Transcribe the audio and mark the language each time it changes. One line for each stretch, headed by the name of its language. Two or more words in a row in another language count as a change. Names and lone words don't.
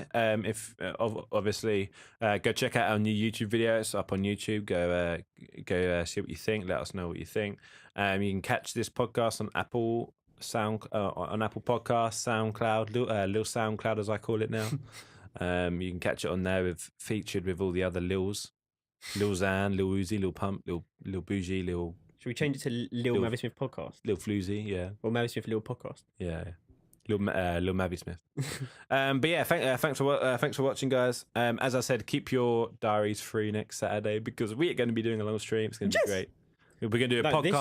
English: Obviously, go check out our new YouTube video. It's up on YouTube. Go see what you think. Let us know what you think. You can catch this podcast on Apple Podcasts, SoundCloud, Lil SoundCloud as I call it now. You can catch it on there featured with all the other Lils, Lil Xan, Lil Uzi, Lil Pump, Lil Bougie, Lil. Should we change it to Lil MAViSMITH Podcast? Lil Floozy, yeah. Or MAViSMITH Lil Podcast? Yeah. Lil MAViSMITH. But yeah, thanks for watching, guys. As I said, keep your diaries free next Saturday because we are going to be doing a long stream. It's going to be great. We're going to do a podcast